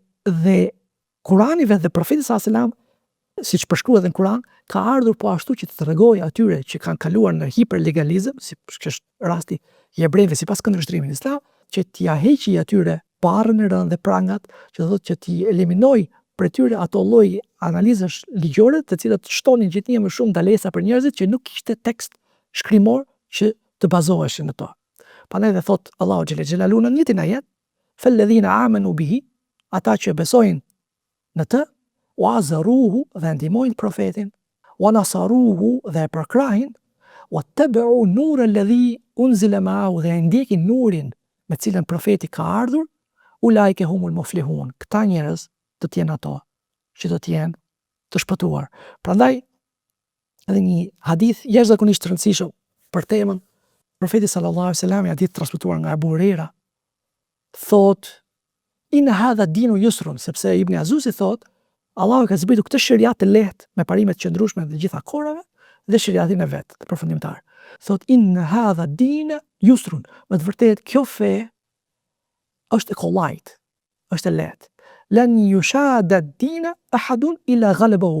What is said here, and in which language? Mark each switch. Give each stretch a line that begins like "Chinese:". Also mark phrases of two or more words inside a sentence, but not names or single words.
Albanian: Dhe Kurani dhe profeti
Arabic: صلى الله عليه وسلم,
Albanian: siç përshkruhet në Kur'an, ka ardhur po ashtu që të tregojë atyre që kanë kaluar në hiperlegalizëm, si është rasti i hebrejve sipas këndvështrimit islam, që t'ia heqë atyre barrën e rënd dhe prangat, që thotë që t'i eliminoj për tyre ato lloj analizash ligjore, të cilat shtonin gjithnjë më shumë ndalesa për njerëzit që nuk kishte tekst shkrimor që të bazoheshin në to. Prandaj dhe thot Allahu
Arabic: جل جلاله
Albanian: në një ajet,
Arabic: "فالذين آمنوا به",
Albanian: ata që besojnë në të,
Arabic: وعزروه
Albanian: dhe ndihmojnë profetin,
Arabic: ونصروه
Albanian: dhe e përkrahin,
Arabic: واتبعوا النور الذي أنزل معه
Albanian: dhe ndjekin nurin me cilën profeti ka ardhur,
Arabic: أولئك هم المفلحون.
Albanian: Këta njerëz do të jenë ato që do të jenë të shpëtuar. Prandaj edhe një hadith jashtëzakonisht të rëndësishëm për temën, profeti
Arabic: صلى الله عليه وسلم,
Albanian: i hadith transmetuar nga Abu Huraira, thot
Arabic: إن هذا الدين يسر,
Albanian: sepse Ibn Azusi thot Allahu ka zbritur këtë shariat të lehtë me parimet të qëndrueshme të gjitha kohërave dhe shariatin e vet, të përfundimtar. thot
Arabic: إن هذا الدين يسر.
Albanian: Me të vërtetë kjo fe është e kollajt, është e lehtë.
Arabic: لن يشاد الدين أحد إلا غلبه.